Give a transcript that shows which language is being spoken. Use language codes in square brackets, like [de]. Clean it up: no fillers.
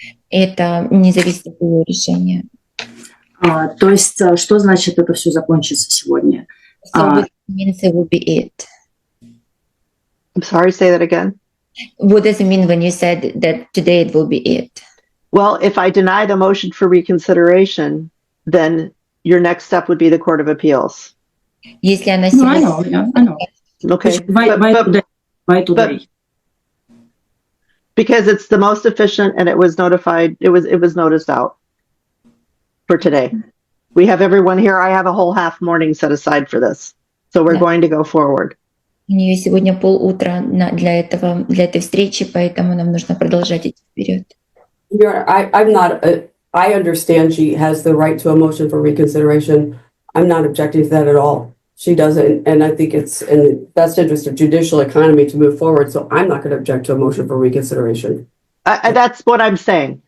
[ru] Это не зависит от ее решения. То есть, что значит это все закончится сегодня? [en] So it means it will be it. I'm sorry, say that again. What does it mean when you said that today it will be it? Well, if I deny the motion for reconsideration, then your next step would be the Court of Appeals. [ru] Если она [en] I know. Okay. Why today? Because it's the most efficient, and it was notified. It was noticed out for today. We have everyone here. I have a whole half morning set aside for this, so we're going to go forward. [ru] У нее сегодня полутра для этой встречи, поэтому нам нужно продолжать идти вперед. [en] I understand she has the right to a motion for reconsideration. I'm not objecting to that at all. She doesn't, and I think it's in the best interest of judicial economy to move forward. So I'm not going to object to a motion for reconsideration. That's what I'm saying.